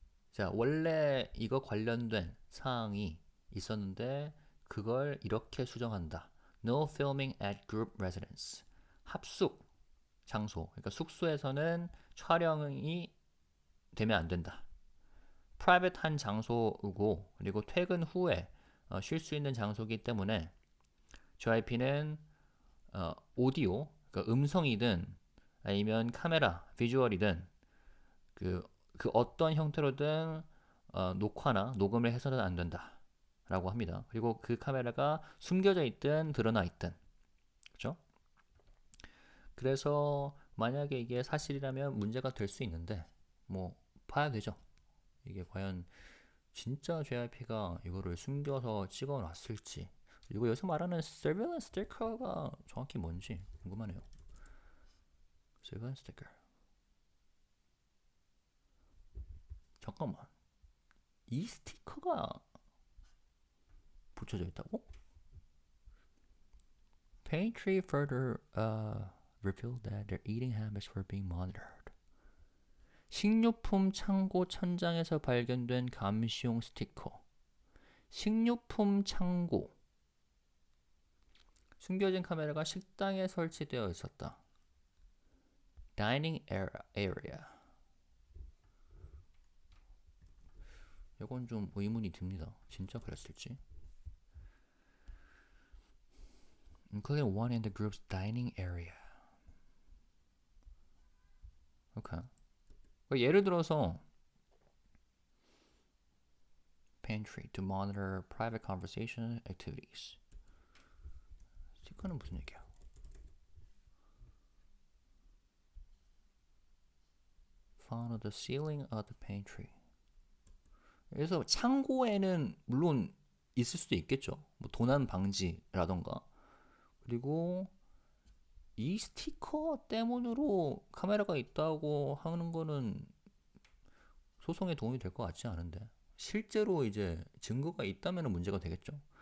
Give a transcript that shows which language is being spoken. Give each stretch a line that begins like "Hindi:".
Korean: 자, 원래 이거 관련된 사항이 있었는데 그걸 이렇게 수정한다.
English: No filming at group residence.
Korean: 합숙 장소, 그러니까 숙소에서는 촬영이 되면 안 된다. 프라이빗한 장소이고, 그리고 퇴근 후에 쉴 수 있는 장소이기 때문에 JYP는 오디오, 그러니까 음성이든 아니면 카메라, 비주얼이든 그 어떤 형태로든 녹화나 녹음을 해서는 안 된다 라고 합니다. 그리고 그 카메라가 숨겨져 있든 드러나 있든, 그렇죠? 그래서 만약에 이게 사실이라면 문제가 될 수 있는데, 뭐 봐야 되죠. 이게 과연 진짜 JYP가 이거를 숨겨서 찍어놨을지, 그리고 여기서 말하는
English: surveillance sticker
Korean: 가 정확히 뭔지 궁금하네요.
English: surveillance sticker.
Korean: 잠깐만, 이 스티커가 붙여져 있다고?
English: Pantry further revealed that their eating habits were being monitored.
Korean: 식료품 창고 천장에서 발견된 감시용 스티커. 식료품 창고. 숨겨진 카메라가 식당에 설치되어 있었다.
English: Dining area.
Korean: 이건 좀 의문이 듭니다. 진짜 그랬을지.
English: Including one in the group's dining area.
Korean: 오케이. 예를 들어서
English: pantry to monitor private conversation activities.
Korean: 스티커는 무슨 얘기야?
English: found the ceiling of the pantry.
Korean: 그래서 창고에는 물론 있을 수도 있겠죠. 뭐 도난 방지라던가. 그리고 이 스티커 때문으로 카메라가 있다고 하는 거는 소송에 도움이 될 것 같지 않은데, 실제로 이제 증거가 있다면 문제가 되겠죠.